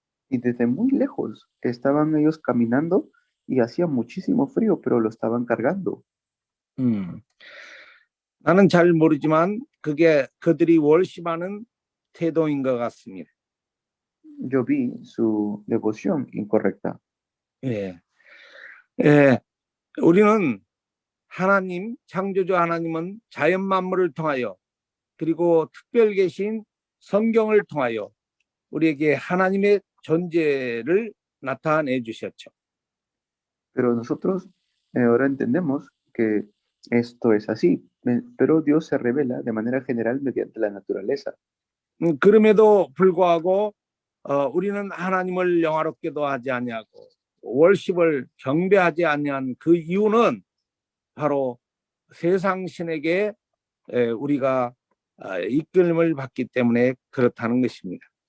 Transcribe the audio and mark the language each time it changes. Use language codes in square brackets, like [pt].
[es] Y desde muy lejos estaban ellos caminando y hacía muchísimo frío, pero lo estaban cargando. [ko] 나는 잘 모르지만 그게 그들이 월심하는 태도인 것 같습니다. [es] Yo vi su devoción incorrecta. [ko] 예. 예. 우리는 하나님, 창조주 하나님은 자연 만물을 통하여 그리고 특별 계신 성경을 통하여 우리에게 하나님의 존재를 나타내 주셨죠. [es] Pero nosotros ahora entendemos que esto es así, pero Dios se revela de manera general mediante la naturaleza. [ko] 그럼에도 불구하고 우리는 하나님을 영화롭게도 하지 아니하고 월십을 경배하지 아니한 그 이유는 바로 세상 신에게 우리가 이끌림을 받기 때문에 그렇다는 것입니다.